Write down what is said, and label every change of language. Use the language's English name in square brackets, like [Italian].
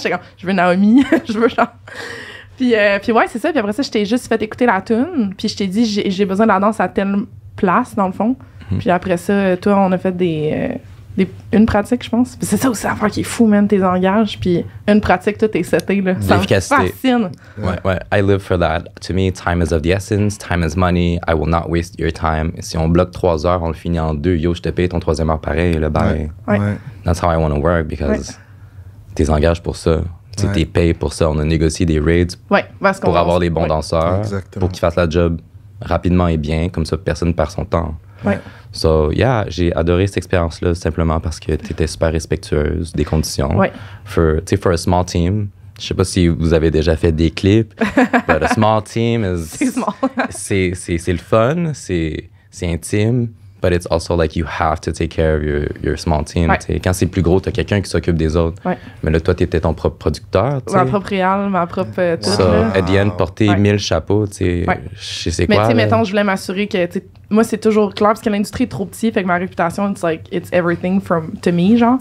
[French] J'étais comme, je veux Naomi, je veux genre. Puis ouais, c'est ça. Puis après ça, je t'ai juste fait écouter la tune. Puis je t'ai dit, j'ai besoin de la danse à telle place, dans le fond. Puis après ça, toi, on a fait une pratique, je pense. Puis c'est ça aussi l'affaire qui est fou, man, tes engages. Puis une pratique, tout est seté, là. Ça me L'efficacité. fascine. [English] Ouais. I live for that. To me, time is of the essence. Time is money. I will not waste your time. [French] Si on bloque 3 heures, on le finit en 2. Yo, je te paye ton 3e heure pareil. Le bail. Ouais. [English] That's how I want to work because [French] t'es engagé pour ça. Tu t'es payé pour ça. On a négocié des rates parce qu'on pour avoir des bons danseurs, Exactement. pour qu'ils fassent la job rapidement et bien. Comme ça, personne ne perd son temps. Ouais. [English] So, yeah, [French] j'ai adoré cette expérience-là simplement parce que tu étais super respectueuse des conditions. Ouais. [English] For a small team, [French] je sais pas si vous avez déjà fait des clips, [English] but a small team is... [French] C'est small. c'est le fun, c'est intime, [English] but it's also like you have to take care of your small team. [French] Ouais. Quand c'est plus gros, t'as quelqu'un qui s'occupe des autres. Ouais. Mais là, toi, t'étais ton propre producteur. Ma propre réal, ma propre tout. [English] At the end, [French] porter 1000 chapeaux, tu sais, je sais quoi. Mais tu sais, mettons, je voulais m'assurer que, moi, c'est toujours clair parce que l'industrie est trop petite, fait que ma réputation, [English] it's everything to me, [French] genre.